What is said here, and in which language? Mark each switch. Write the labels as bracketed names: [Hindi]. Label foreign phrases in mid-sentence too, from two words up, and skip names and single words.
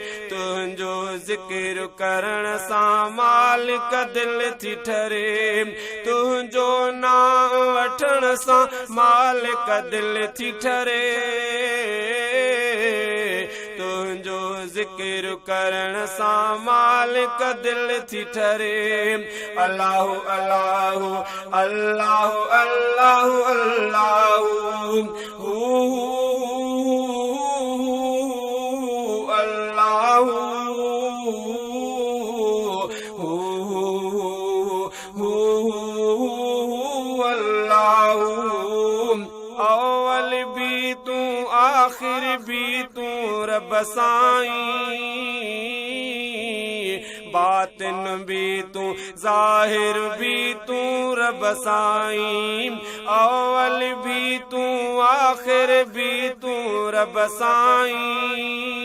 [Sindhi] تنهنجو ذڪر ڪرڻ سان مالڪ دل ٿي ٺري. تنهنجو نام وٺڻ سان مالڪ دل ٿي ٺري. تنهنجو ذڪر ڪرڻ سان مالڪ دل ٿي ٺري. [Arabic] الله، الله، الله، الله، الله. هو، هو، الله. هو، هو، هو، الله. [Sindhi] اول به تون، آخر به تون، رب سائين. باطن به تون، ظاهر به تون، رب سائين. اول به تون، آخر به تون، رب سائين.